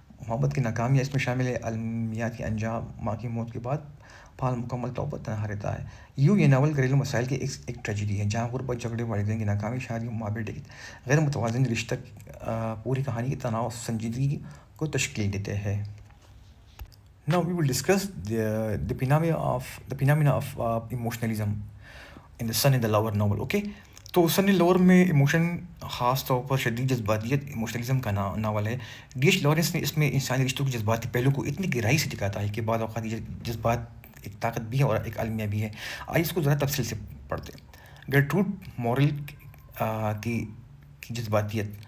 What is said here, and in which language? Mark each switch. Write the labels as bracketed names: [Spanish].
[Urdu] محبت کی ناکامیاں اس میں شامل ہے. المیاتی انجام، ماں کی موت کے بعد پال مکمل طور پر تنہا رہتا ہے. یہ ناول گھریلو مسائل کی ایک ٹریجڈی ہے جہاں غربت، جھگڑے، والدین کی ناکامی، شادی، ماں بیٹے کی غیر متوازن رشتہ پوری کہانی کی تناؤ اور سنجیدگی کو تشکیل دیتے ہیں. [English] Now we will discuss the phenomena of emotionalism in the Son in the Lower novel. Okay. [Urdu] تو سن لور میں ایموشن خاص طور پر شدید جذباتیت ایموشنلزم کا ناول ہے. ڈی ایچ لارنس نے اس میں انسانی رشتوں کے جذباتی پہلو کو اتنی گہرائی سے دکھاتا ہے کہ بعض اوقات یہ جذبات ایک طاقت بھی ہے اور ایک المیہ بھی ہے. آئیے اس کو ذرا تفصیل سے پڑھتے ہیں. گرٹروڈ مورل کی جذباتیت.